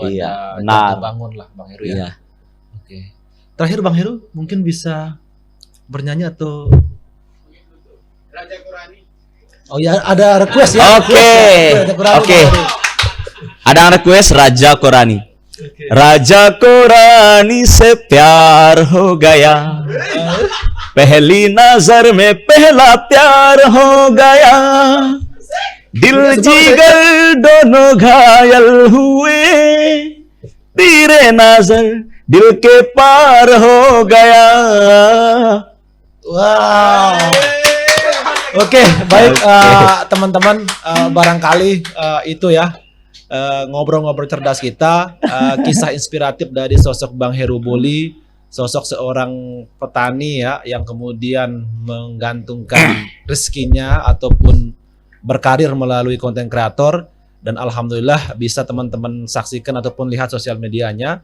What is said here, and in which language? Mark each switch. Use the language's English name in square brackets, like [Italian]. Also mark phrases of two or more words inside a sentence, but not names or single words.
[Indonesian] Iya, ada benar. jatuh bangun lah Bang Heru ya. Iya. Oke. Terakhir Bang Heru mungkin bisa bernyanyi atau Raja Qurani. oh ya ada request ya. Oke. Ada Qurani, Oke. Bang Heru. Ada request Raja Qurani. [Hindi] राजा को रानी से प्यार हो गया, पहली नजर में पहला प्यार हो गया, दिल जिगर दोनों घायल हुए, तेरे नजर दिल के पार हो गया. [Indonesian] Wow. Oke, baik teman-teman, barangkali itu ya ngobrol-ngobrol cerdas kita, kisah inspiratif dari sosok Bang Heru Boli, sosok seorang petani ya yang kemudian menggantungkan rezekinya ataupun berkarir melalui konten kreator, dan alhamdulillah bisa teman-teman saksikan ataupun lihat sosial medianya.